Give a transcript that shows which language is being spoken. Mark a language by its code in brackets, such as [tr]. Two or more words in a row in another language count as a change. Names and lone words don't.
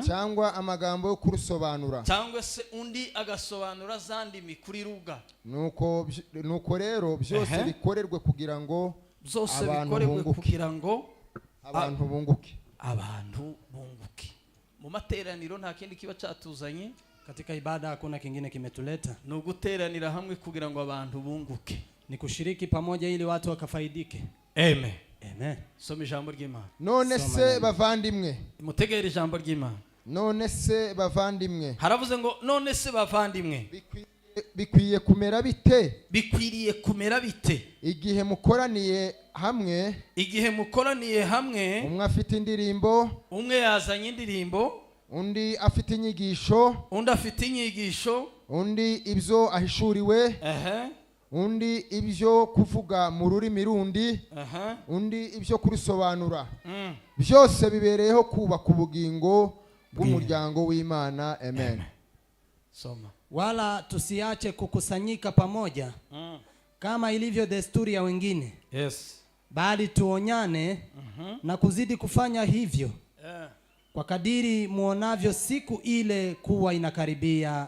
[rw] cyangwa amagambo yo kurusobanura, cyangwa se undi agasobanura zandi mikuri ruga. Nuko rero byose bikorerwe kugira ngo abantu bunguke. Abantu bunguke. Mu materaniro nta kindi kiba cyatuzanye. [sw] Katika ibada hakuna kingine kimetuleta. [rw] Ni uguteranira hamwe kugira ngo abantu bunguke. [sw] Ni kushiriki pamoja ili watu wakafaidike. [rw] Amen. Amen. Soma ijambo ry'Imana. None se bavandimwe. Mutegere ijambo ry'Imana. None se bavandimwe. Haravuze ngo none se bavandimwe. Bikwiye kumera bite? Bikwiriye kumera bite? Igihe mukoraniye hamwe, umwe afite indirimbo, umwe yazanye indirimbo, undi afite inyigisho, undi ibyo ahishuriwe, undi ibyo kuvuga mu rurimi rundi, undi ibyo kurusobanura. Byose bibereyeho kubaka ubugingo bw'umuryango w'Imana. Amen. Soma. [sw] Wala tusiache kukusanyika pamoja kama ilivyo desturi ya wengine. [en] Yes. [sw] Bali tuonyane na kuzidi kufanya hivyo kwa kadiri muonavyo siku ile kuwa inakaribia.